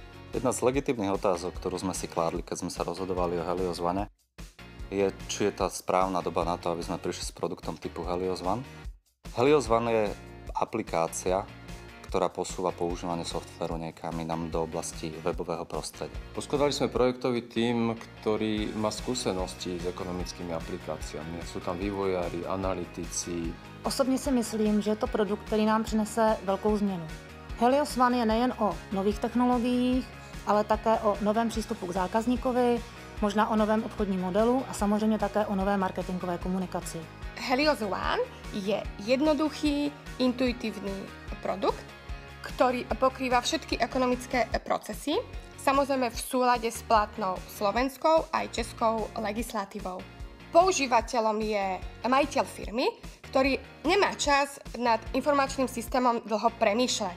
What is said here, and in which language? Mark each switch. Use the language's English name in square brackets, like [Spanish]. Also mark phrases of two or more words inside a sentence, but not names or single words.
[Slovak] Jedna z legitímnych otázok, ktorú sme si kládli, keď sme sa rozhodovali o Helios One, je, či je tá správna doba na to, aby sme prišli s produktom typu Helios One. Helios One je aplikácia, ktorá posúva používanie softvéru niekam inam do oblasti webového prostredia. Poskladali sme projektový tím, ktorý má skúsenosti s ekonomickými aplikáciami. Sú tam vývojári, analytici. [Czech] Osobně si myslím, že je to produkt, který nám přinese velkou změnu. Helios One je nejen o nových technologiích, ale také o novém přístupu k zákazníkovi, možná o novém obchodním modelu a samozřejmě také o nové marketingové komunikaci. [Slovak] Helios One je jednoduchý, intuitívny produkt, ktorý pokrýva všetky ekonomické procesy, samozrejme v súlade s platnou slovenskou aj českou legislatívou. Používateľom je majiteľ firmy, ktorý nemá čas nad informačným systémom dlho premýšľať.